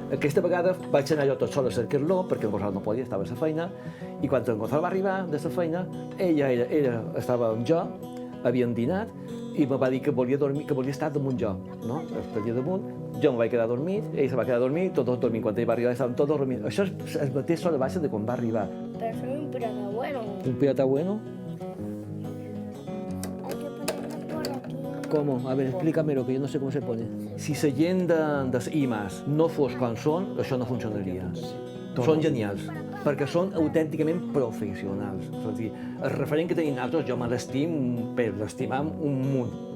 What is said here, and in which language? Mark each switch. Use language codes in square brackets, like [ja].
[ca] Aquesta vegada vaig anar jo tot sol a cercar-lo, perquè en Gonzalo no podia, estava a la feina, i quan en Gonzalo va arribar de la feina, ella estava amb jo, havíem dinat, i me va dir que volia dormir, que volia estar damunt jo, no? Estaria damunt, jo em vaig quedar dormit, ell se va quedar dormit, tots dormint. Quan ell va arribar estàvem tots dormint. Això és el mateix sol de baixa de quan va arribar. [es] Pero soy un pirata bueno. ¿Un pirata bueno? Hay que ponerlo por aquí. ¿Cómo? A ver, explícamelo, que yo no sé cómo se pone. [ca] Si la gent dels IMAs no fos com són, això no funcionaria. Són genials, perquè són autènticament professionals. És a dir, el referent que tenim nosaltres, jo me l'estim per l'estimar un munt.